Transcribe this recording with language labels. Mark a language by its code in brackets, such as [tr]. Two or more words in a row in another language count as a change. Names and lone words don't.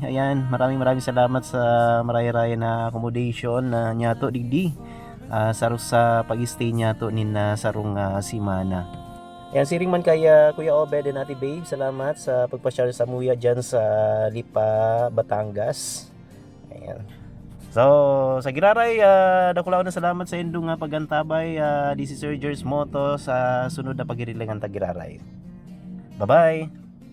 [bik] Ayan, maraming salamat sa maraya-raya na accommodation na nyato digdi sa pag-stay nyato nin sarong simana. Ayan, siring man kay Kuya Obed and Ate Babe, salamat sa pagpasyal sa Muya dyan sa Lipa, Batangas. Ayan. So sa Giraray, dakulaw na salamat sa indong pagantabay. [en] This is [bik] Surgers Moto sa sunod na pagirilingan ta Giraray. [en] Bye bye.